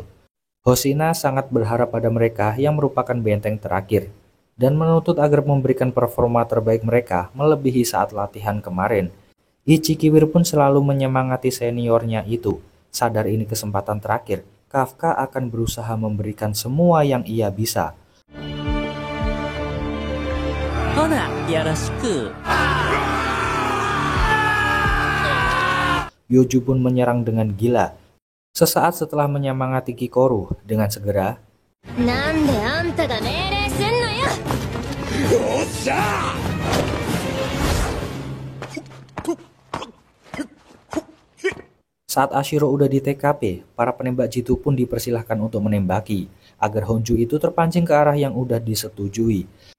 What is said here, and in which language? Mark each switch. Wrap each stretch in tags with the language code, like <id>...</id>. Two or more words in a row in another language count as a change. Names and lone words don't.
<id>Hoshina sangat berharap pada mereka yang merupakan benteng terakhir dan menuntut agar memberikan performa terbaik mereka melebihi saat latihan kemarin. Ichikiwir pun selalu menyemangati seniornya itu. Sadar ini kesempatan terakhir, Kafka akan berusaha memberikan semua yang ia bisa.</id> <ja>よろしく。</ja> <id>Yoju pun menyerang dengan gila. Sesaat setelah menyemangati Kikoru dengan segera,</id> <ja>なんであんたが命令すんのよ。</ja> <id>saat Ashiro udah di TKP, para penembak jitu pun dipersilahkan untuk menembaki, agar Honju itu terpancing ke arah yang udah disetujui.</id>